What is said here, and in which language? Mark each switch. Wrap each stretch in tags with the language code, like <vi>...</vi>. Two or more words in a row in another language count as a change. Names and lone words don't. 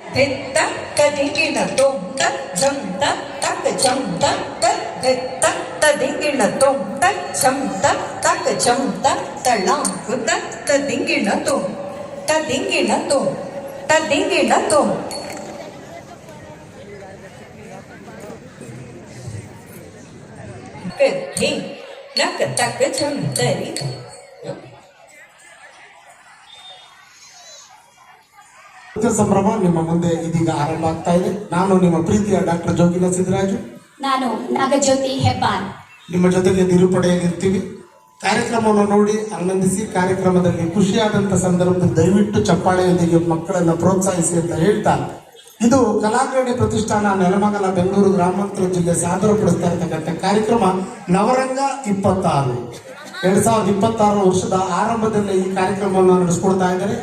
<kn>ಧಿತ್ತ ತದಿಗಿಣ ತೊಂತ ಜಂತ ತಕ ಜಂತ ಧಿತ್ತ ತದಿಗಿಣ ತೊಂತ ಜಂತ ತಕ ಜಂತ ತಳಾಂಕುತ ತದಿಗಿಣ ತೊಂ ತದಿಗಿಣ ತೊಂ ತದಿಗಿಣ ತೊಂ ಧಿ ನಕ ತಕ ಜಂತರಿ ಸಂಭ್ರಮ ನಿಮ್ಮ ಮುಂದೆ ಇದೀಗ ಆರಂಭ ಆಗ್ತಾ ಇದೆ. ನಾನು ನಿಮ್ಮ ಪ್ರೀತಿಯ ಡಾಕ್ಟರ್ ಜೋಗಿಲ ಸಿದ್ದರಾಜು, ನಾನು ನಾಗಜ್ಯೋತಿ ಹೆಬ್ಬಾರ್ ನಿಮ್ಮ ಜೊತೆಗೆ ನಿರೂಪಣೆಯಾಗಿರ್ತೀವಿ. ಕಾರ್ಯಕ್ರಮವನ್ನು ನೋಡಿ ಆನಂದಿಸಿ, ಕಾರ್ಯಕ್ರಮದಲ್ಲಿ ಖುಷಿಯಾದಂಥ ಸಂದರ್ಭದಲ್ಲಿ ದಯವಿಟ್ಟು ಚಪ್ಪಾಳೆಯೊಂದಿಗೆ ಮಕ್ಕಳನ್ನು ಪ್ರೋತ್ಸಾಹಿಸಿ ಅಂತ ಹೇಳ್ತಾ, ಇದು ಕಲಾಗ್ರಣಿ ಪ್ರತಿಷ್ಠಾನ ನೆಲಮಂಗಲ ಬೆಂಗಳೂರು ಗ್ರಾಮಾಂತರ ಜಿಲ್ಲೆ ಸಾದರಪಡಿಸ್ತಾ ಇರತಕ್ಕಂಥ ಕಾರ್ಯಕ್ರಮ ನವರಂಗ 26 2026 ವರ್ಷದ ಆರಂಭದಲ್ಲಿ ಈ ಕಾರ್ಯಕ್ರಮವನ್ನು ನಡೆಸ್ಕೊಡ್ತಾ ಇದ್ದಾರೆ.</kn>